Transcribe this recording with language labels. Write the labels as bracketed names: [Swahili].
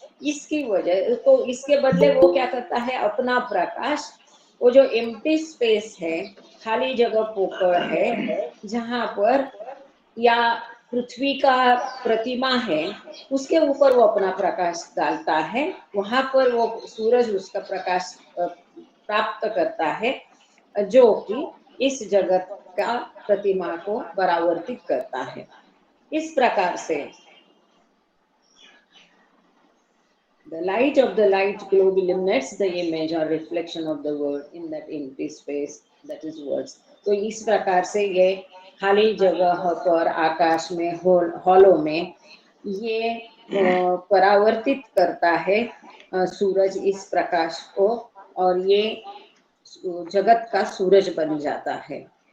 [Hindi] इसकी वजह तो इसके बदले वो क्या करता है, अपना प्रकाश, वो जो एम्प्टी स्पेस है, खाली जगह पोकर है, जहाँ पर या पृथ्वी का प्रतिमा है, उसके ऊपर वो अपना प्रकाश डालता है। वहां पर वो सूरज उसका प्रकाश प्राप्त करता है, जो कि इस जगत का प्रतिमा को परावर्तित करता है। इस प्रकार से [English] the light of the light globe illuminates the image or reflection of the word in that empty space, that is words. [Hindi] तो इस प्रकार से ये खाली जगह पर आकाश में, हॉलो में ये परावर्तित करता है सूरज इस प्रकाश को, और ये जगत का सूरज बन जाता है।